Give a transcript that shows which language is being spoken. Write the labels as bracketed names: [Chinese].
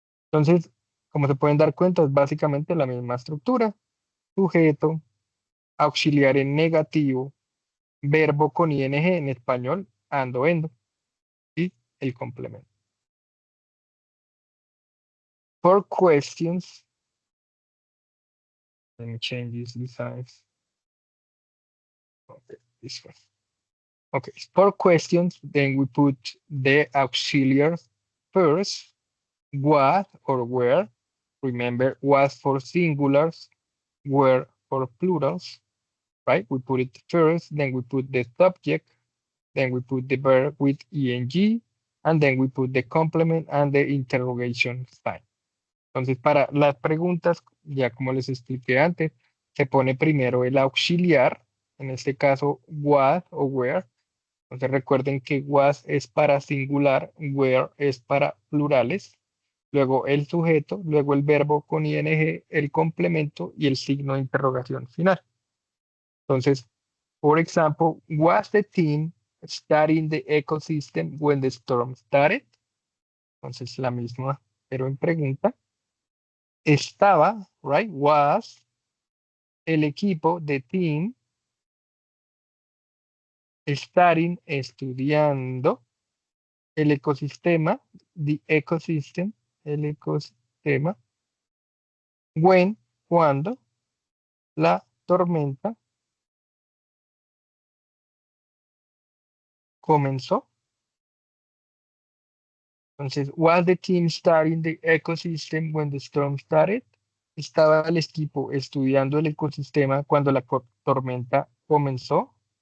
[Spanish] Entonces, como se pueden dar cuenta, es básicamente la misma estructura. Sujeto, auxiliar en negativo, verbo con ing en español, ando, endo, y el complemento. [English] For questions, let me change this size. Okay, this one. Okay, for questions, then we put the auxiliar first, what or where. Remember, was for singulars, were for plurals, right? We put it first, then we put the subject, then we put the verb with ing, and then we put the complement and the interrogation sign. [Spanish] Entonces, para las preguntas, ya como les expliqué antes, se pone primero el auxiliar, en este caso, was o where. Entonces, recuerden que was es para singular, where es para plurales. Luego el sujeto, luego el verbo con ing, el complemento y el signo de interrogación final. Entonces, por ejemplo, [English] was the team studying the ecosystem when the storm started? [Spanish] Entonces, la misma, pero en pregunta. Estaba, right, was, el equipo, the team, studying, estudiando, el ecosistema, [English] the ecosystem, [Spanish] el ecosistema, when, cuando, la tormenta comenzó. [English] Entonces, was the team studying the ecosystem when the storm started? [Spanish] Estaba el equipo estudiando el ecosistema cuando la tormenta comenzó.